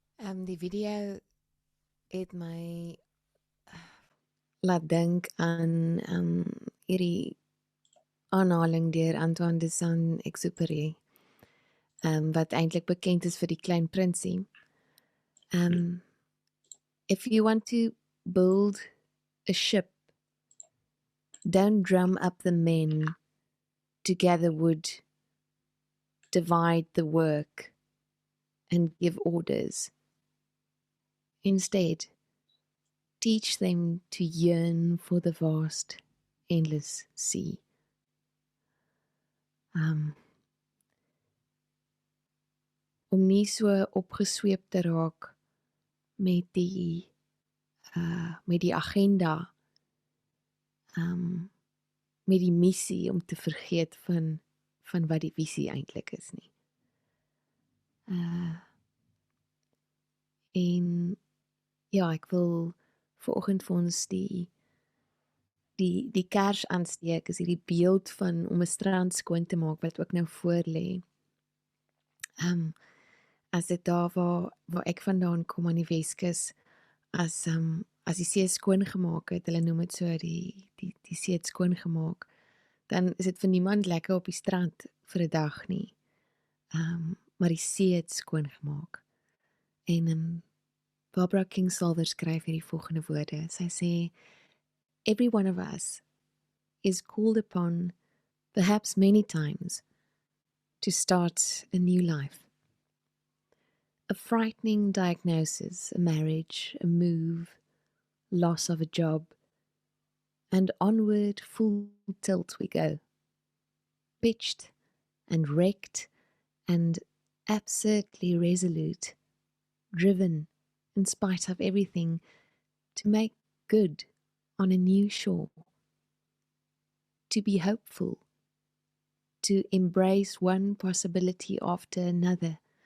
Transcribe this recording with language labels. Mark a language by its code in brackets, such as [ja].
[af] Die video het my laat dink aan hierdie aanhaling deur Antoine de Saint-Exupéry, wat eintlik bekend is vir die Klein Prinsie. [en] If you want to build a ship, don't drum up the men to gather wood, divide the work, and give orders. Instead, teach them to yearn for the vast, endless sea. [af] Om nie so opgesweep te raak met die agenda, met die missie, om te vergeet van wat die visie eintlik is nie. En ja, ek wil vanoggend vir ons die kers aansteek, is hierdie beeld van om 'n strand skoon te maak wat ook nou voor lê. As dit daar waar ek vandaan kom aan die Weskus, as die see skoon gemaak het, hulle noem dit so, die see het skoon gemaak, dan is dit vir niemand lekker op die strand vir 'n dag nie. Maar die see het skoon gemaak. En Barbara Kingsolver skryf hierdie volgende woorde. Sy sê, [en] every one of us is called upon, perhaps many times, to start a new life. A frightening diagnosis, a marriage, a move, loss of a job, and onward full tilt we go, pitched and wrecked and absurdly resolute, driven in spite of everything to make good on a new shore, to be hopeful, to embrace one possibility after another.